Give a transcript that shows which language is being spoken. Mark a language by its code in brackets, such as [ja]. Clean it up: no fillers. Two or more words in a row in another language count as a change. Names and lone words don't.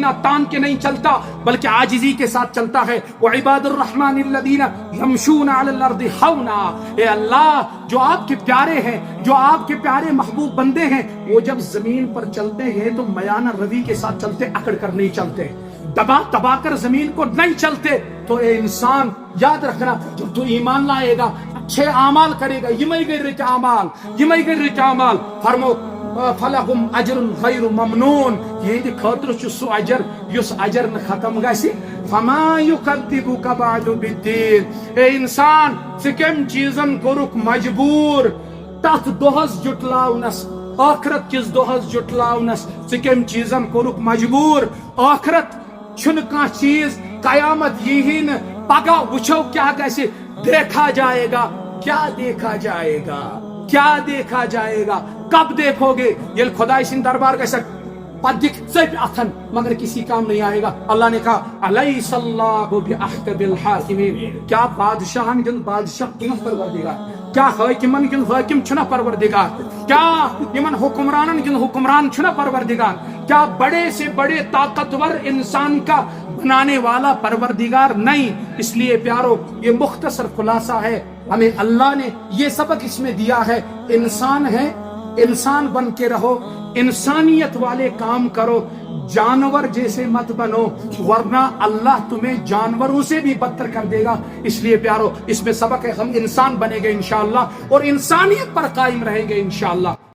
[ur] تان کے نہیں چلتا بلکہ عاجزی کے ساتھ چلتا ہے [ar] وعباد الرحمن الذین یمشون علی الارض [ur] ہونا اے اللہ جو آپ کے پیارے ہیں جو آپ کے پیارے محبوب بندے ہیں وہ جب زمین پر چلتے ہیں تو میانہ روی کے ساتھ چلتے اکڑ کر نہیں چلتے دبا کر زمین کو نہیں چلتے تو اے انسان یاد رکھنا جب تو ایمان لائے گا اچھے اعمال کرے گا یہ میں [ks] اعمال فرمو [ar] فلہم اجر غیر ممنون [ks] یہ خاطر سو اجر یس اجر نہ ختم گژھِ [ar] فما یکذبک بعد بالدین [ks] اے انسان ژٕ کم چیزن کورک مجبور تتھ دۄہس جٹلاونس آخرت کس دۄہس جٹلاونس ژٕ کم چیزن کورک مجبور آخرت چھُنہٕ کانٛہہ چیز قیامت یی نہ پگہ وچھو کیا گژھِ [ur] دیکھا جائے گا کب دیکھو گے [ks] یل خدا سن دربار گژھک پتہ دکھ ژپۍ اتھن [ur] مگر کسی کام نہیں آئے گا اللہ نے کہا [ar] الیس اللہ باحکم الحاکمین [ks] کیا بادشاہن کن بادشاہ چھُنہ پروردگار کیا حاکمن کن حاکم چھُنہ پروردگار کیا یمن حکمرانن کن حکمران چھُنہ پروردگار [ur] کیا بڑے سے بڑے طاقتور انسان کا بنانے والا پروردگار نہیں اس لیے پیارو یہ مختصر خلاصہ ہے ہمیں اللہ نے یہ سبق اس میں دیا ہے انسان ہے انسان بن کے رہو انسانیت والے کام کرو جانور جیسے مت بنو ورنہ اللہ تمہیں جانوروں سے بھی بدتر کر دے گا اس لیے پیارو اس میں سبق ہے ہم انسان بنے گے انشاءاللہ اور انسانیت پر قائم رہیں گے انشاءاللہ